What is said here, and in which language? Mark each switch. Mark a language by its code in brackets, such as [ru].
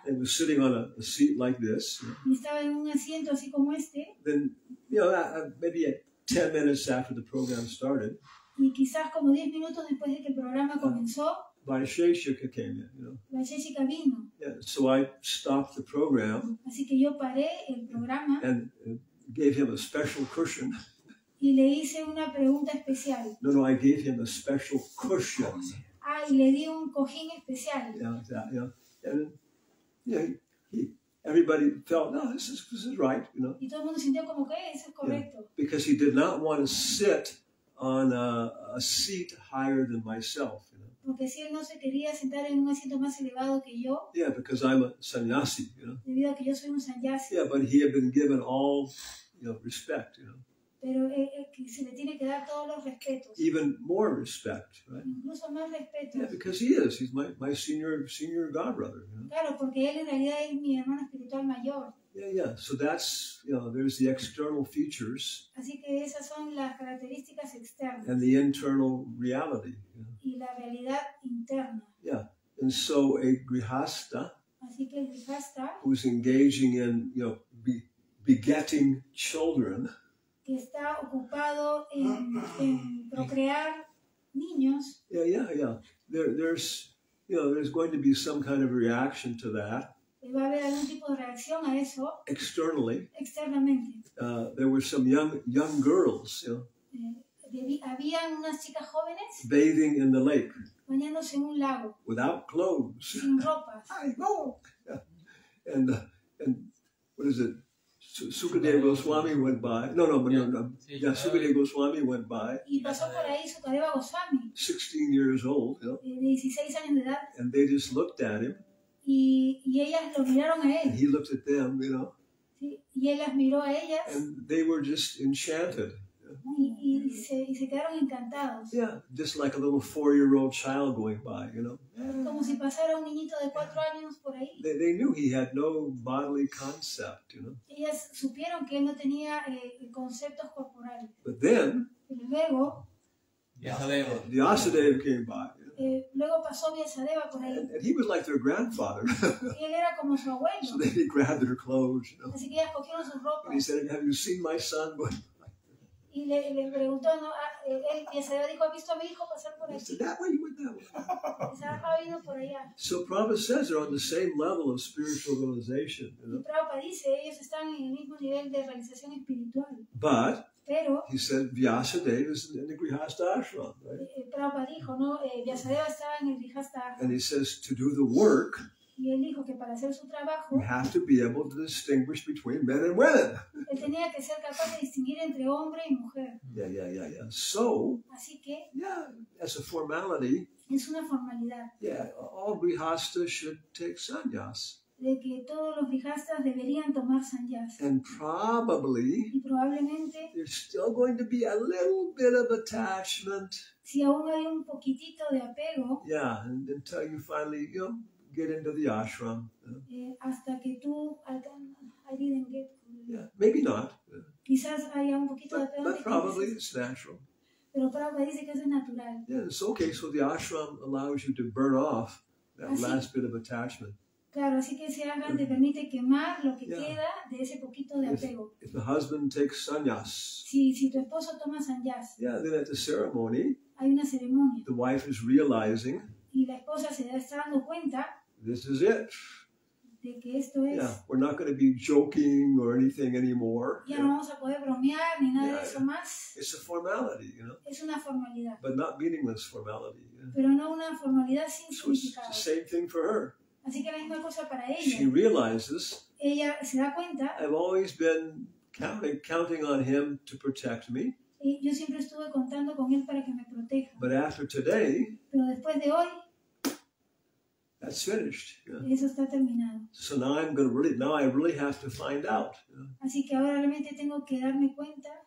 [en] I was sitting on a seat like this. [es] Y estaba en un asiento así como este. [en] Then, maybe 10 minutes after the program started, [es] y quizás como 10 minutos después de que el programa comenzó, [en] Vaisheshika came in, [es] Vaisheshika vino. [en] Yeah, so I stopped the program. [es] Así que yo paré el programa. [en] And gave him a special cushion. [es] Y le hice una pregunta especial. [en] No, I gave him a special cushion. [es] Y le di un cojín especial. [en] And everybody felt, no, this is right, [es] Y todo el mundo sintió como que eso es correcto. [en] Yeah, because he did not want to sit on a seat higher than myself. [es] Porque si él no se quería sentar en un asiento más elevado que yo. [en] Yeah, because I'm a sannyasi, [es] Debido a que yo soy un sannyasi. [en] Yeah, but he had been given all, respect, [es] Pero se le tiene que dar todos los respetos. [en] Even more respect, right? [es] Incluso más respetos. [en] Yeah, because he's my senior godbrother. [es] Claro, porque él en realidad es mi hermano espiritual mayor. [en] Yeah. So that's, there's the external features. [es] Así que esas son las características externas. [en] And the internal reality. [es] Y la realidad interna. [en] Yeah. And so a grihasta, [es] así que el grihasta, [en] who's engaging in, begetting children, [es] que está ocupado en procrear niños. [en] Yeah. There's going to be some kind of reaction to that. [es] Va a haber algún tipo de reacción a eso. [en] Externally. [es] Externamente. [en] There were some young girls, [es] Habían unas chicas jóvenes. [en] Bathing in the lake. [es] Bañándose en un lago. [en] Without clothes. [es] Sin ropas. [en] Yeah. And what is it? Sukadeva Goswami went by. No. Yeah, Sukadeva Goswami went by. [es] Y pasó por ahí Sukadeva Goswami. [en] 16 years old, [es] De 16 años de edad. [en] And they just looked at him. [es] Y ellas lo miraron a él. [en] And he looked at them, [es] Sí, y él las miró a ellas. [en] And they were just enchanted. [es] Y se quedaron encantados. [en] Yeah, just like a little 4-year-old child going by, [es] Como si pasara un niñito de 4 años por ahí. [en] They knew he had no bodily concept, [es] Ellas supieron que él no tenía conceptos corporales. [en] But then, [es] Pero luego, [en] Vyasadeva came by. [es] Luego pasó Vyasadeva por ahí. [en] And he was like their grandfather. [es] Y él era como su abuelo. [en] So they grabbed their clothes, [es] Así que ellas cogieron sus ropas. [en] And he said, "Have you seen my son?" [es] Y le preguntó, él Vyasadeva dijo, ¿ha visto a mi hijo pasar por [en] He [es] aquí? [en] said, "That way, you went that way." [es] Ha ido por allá. [en] So Prabhupada says they're on the same level of spiritual realization. [es] Y Prabhupada dice, ellos están en el mismo nivel de realización espiritual. Pero [en] he said Vyasadeva is in the Grihasta ashram, right? [es] Prabhupada dijo, Vyasadeva estaba en el Grihasta ashram. [en] And he says to do the work. [es] Y él dijo que para hacer su trabajo, [en] you have to be able to distinguish between men and women. [es] él tenía que ser capaz de distinguir entre hombre y mujer. [en] Yeah. So, [es] Así que [en] yeah, as a formality, [es] es una formalidad [en] yeah, all grihastas should take sannyas. [es] de que todos los grijastas deberían tomar sannyas. [en] And probably [es] Y probablemente, [en] there's still going to be a little bit of attachment. [es] si aún hay un poquitito de apego, [en] Yeah, and until you finally, get into the ashram. [es] hasta que tú [en] I didn't get. Yeah, maybe not. [es] Quizás haya un poquito de apego. [en] But probably it's natural. [es] Pero Prabhupada dice que eso es natural. [en] Yeah, it's okay. So the ashram allows you to burn off that last bit of attachment. [es] Claro, así que ese ashram te permite quemar lo que queda de ese poquito de apego. [en] If the husband takes sannyas, [es] Si tu esposo toma sannyas, [en] yeah, then at the ceremony, [es] hay una ceremonia [en] the wife is realizing [es] y la esposa se está dando cuenta [en] this is it. [es] de que esto es. [en] Yeah, we're not going to be joking or anything anymore. [es] Ya no vamos a poder bromear ni nada de eso más. [en] It's a formality, [es] Es una formalidad, [en] but not meaningless formality. [es] pero no una formalidad sin [en] So it's [es] significado. [en] the same thing for her. [es] Así que la misma cosa para [en] She [es] ella. [en] realizes [es] Ella se da cuenta, [en] I've always been counting on him to protect me, [es] y yo siempre estuve contando con él para que me proteja. [en] but after today, [es] Pero después de hoy, [en] that's finished. [es] eso está terminado. [en] So now I really have to find out. [es] Así que ahora realmente tengo que darme cuenta